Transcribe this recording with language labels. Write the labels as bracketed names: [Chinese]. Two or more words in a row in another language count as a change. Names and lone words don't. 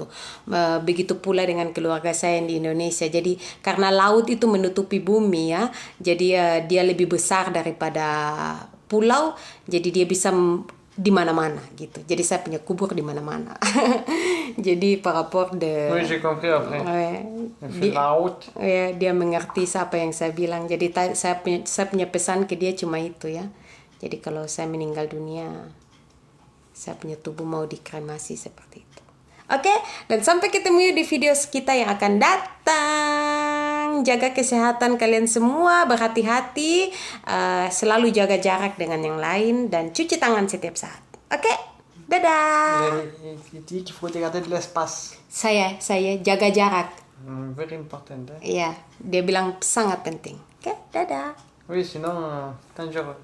[Indonesian] Begitu pula dengan keluarga saya yang di Indonesia. Jadi karena laut itu menutupi bumi ya, jadi dia lebih besar daripada pulau, jadi dia bisa di mana-mana gitu. Jadi saya punya kubur di mana-mana. [French] Jadi par rapport de. Oui, j'ai compris après. [Indonesian] Dia mengerti apa yang saya bilang. Jadi saya punya pesan ke dia cuma itu ya. Jadi kalau saya meninggal dunia, saya punya tubuh mau dikremasi seperti itu. Oke, dan sampai ketemu di video kita yang akan datang. Jaga kesehatan kalian semua, berhati-hati, selalu jaga jarak dengan yang lain, dan cuci tangan setiap saat. Oke, dadah. [French] Il dit qu'il faut garder de l'espace. [Indonesian] Saya jaga jarak. [English] Very important. [Indonesian] Iya, dia bilang sangat penting. Oke, dadah. [French] Oui, sinon, dangereux.